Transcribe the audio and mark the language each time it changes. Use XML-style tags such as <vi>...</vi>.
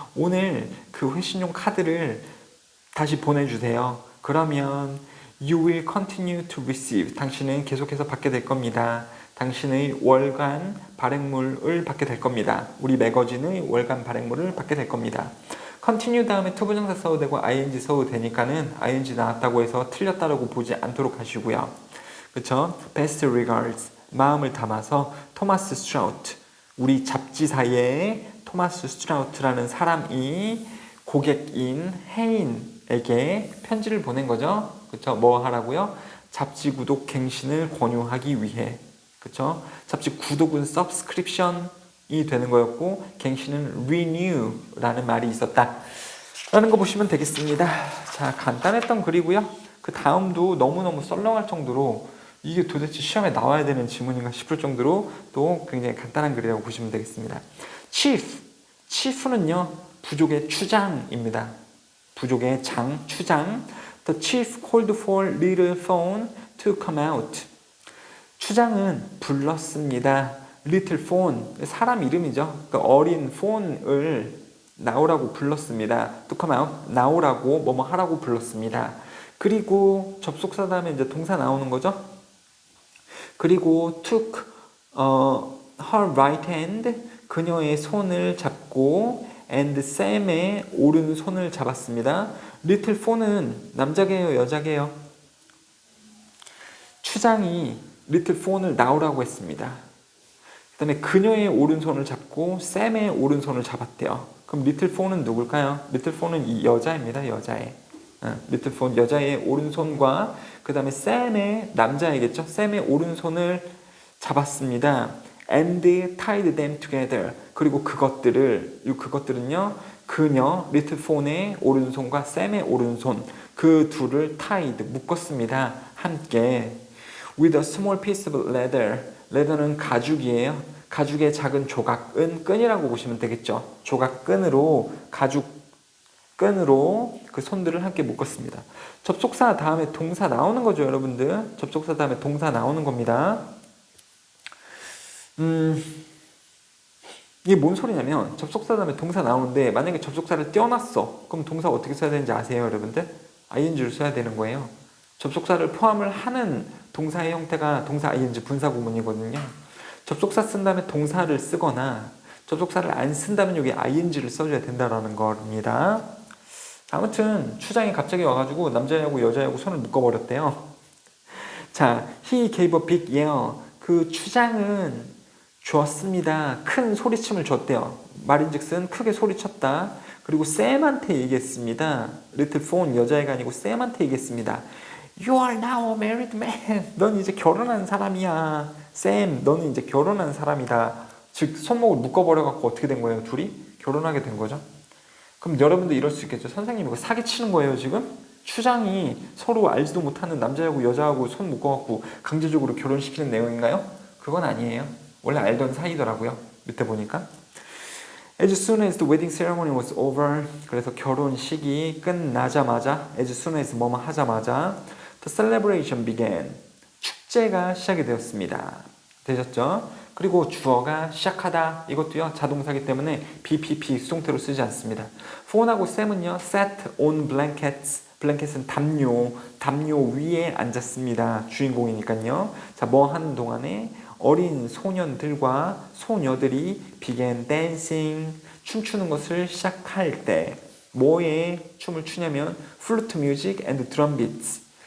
<ko>오늘 그 회신용 카드를 다시 보내주세요. 그러면</ko> <en>you will continue to receive.</en> <ko>당신은 계속해서 받게 될 겁니다. 당신의 월간 발행물을 받게 될 겁니다. 우리 매거진의 월간 발행물을 받게 될 겁니다. continue 다음에 투부정사 써도 되고 ing 써도 되니까는 ing 나왔다고 해서 틀렸다고 보지 않도록 하시고요. 그쵸?</ko> <en>best regards,</en> <ko>마음을 담아서 토마스 스트라우트, 우리 잡지사의 토마스 스트라우트라는 사람이 고객인 혜인에게 편지를 보낸 거죠. 그쵸? 뭐 하라고요? 잡지 구독 갱신을 권유하기 위해. 그쵸? 잡지 구독은 subscription이 되는 거였고 갱신은 renew라는 말이 있었다 라는 거 보시면 되겠습니다. 자, 간단했던 글이고요. 그 다음도 너무너무 썰렁할 정도로 이게 도대체 시험에 나와야 되는 지문인가 싶을 정도로 또 굉장히 간단한 글이라고 보시면 되겠습니다. chief는요 부족의 추장입니다. 부족의 장, 추장.</ko> <en>The chief called for little phone to come out.</en> <ko>추장은 불렀습니다. little phone, 사람 이름이죠. 그러니까 어린 phone을 나오라고 불렀습니다.</ko> <en>to come out,</en> <ko>나오라고 뭐뭐 하라고 불렀습니다. 그리고 접속사 다음에 이제 동사 나오는 거죠. 그리고</ko> <en>took her right hand,</en> <ko>그녀의 손을 잡고 and Sam의 오른손을 잡았습니다. little phone은 남자게요, 여자게요? 추장이 little phone을 나오라고 했습니다. 그 다음에 그녀의 오른손을 잡고 샘의 오른손을 잡았대요. 그럼 little phone은 누굴까요? little phone은 이 여자입니다. 여자의. little phone 여자의 오른손과 그 다음에 샘의 남자이겠죠. 샘의 오른손을 잡았습니다.</ko> <en>and tied them together.</en> <ko>그리고 그것들은요. 그녀 little phone의 오른손과 샘의 오른손 그 둘을 tied 묶었습니다. 함께</ko> <en>with a small piece of leather.</en> <ko>leather는 가죽이에요. 가죽의 작은 조각은 끈이라고 보시면 되겠죠. 조각끈으로 끈으로 그 손들을 함께 묶었습니다. 접속사 다음에 동사 나오는 거죠, 여러분들. 접속사 다음에 동사 나오는 겁니다. 이게 뭔 소리냐면 접속사 다음에 동사 나오는데 만약에 접속사를 떼어놨어. 그럼 동사 어떻게 써야 되는지 아세요, 여러분들? ing를 써야 되는 거예요. 접속사를 포함을 하는 동사의 형태가 동사 ing 분사구문이거든요. 접속사 쓴 다음에 동사를 쓰거나 접속사를 안 쓴다면 여기 ing를 써줘야 된다는 겁니다. 아무튼 추장이 갑자기 와가지고 남자애하고 여자애하고 손을 묶어버렸대요.</ko> <en>자, he gave a big yell.</en> <ko>그 추장은 줬습니다. 큰 소리침을 줬대요. 말인즉슨 크게 소리쳤다. 그리고 샘한테 얘기했습니다. little phone 여자애가 아니고 샘한테 얘기했습니다.</ko> <en>You are now a married man.</en> <ko>넌 이제 결혼한 사람이야. 샘, 너는 이제 결혼한 사람이다. 즉 손목을 묶어버려갖고 어떻게 된 거예요? 둘이 결혼하게 된 거죠. 그럼 여러분도 이럴 수 있겠죠. 선생님 이거 사기치는 거예요 지금? 추장이 서로 알지도 못하는 남자하고 여자하고 손 묶어갖고 강제적으로 결혼시키는 내용인가요? 그건 아니에요. 원래 알던 사이더라고요. 밑에 보니까.</ko> <en>As soon as the wedding ceremony was over.</en> <ko>그래서 결혼식이 끝나자마자</ko> <en>as soon as</en> <ko>뭐뭐 하자마자</ko> <en>the celebration began.</en> <ko>축제가 시작이 되었습니다. 되셨죠? 그리고 주어가 시작하다. 이것도요 자동사기 때문에 BPP 수동태로 쓰지 않습니다. phone하고 샘은요</ko> <en>sat on blankets.</en> <ko>블랭켓은 담요 위에 앉았습니다. 주인공이니까요. 자, 뭐 하는 동안에 어린 소년들과 소녀들이</ko> <en>began dancing,</en> <ko>춤추는 것을 시작할 때 뭐에 춤을 추냐면</ko> <en>플루트 뮤직 앤드 드럼 비트스.</en>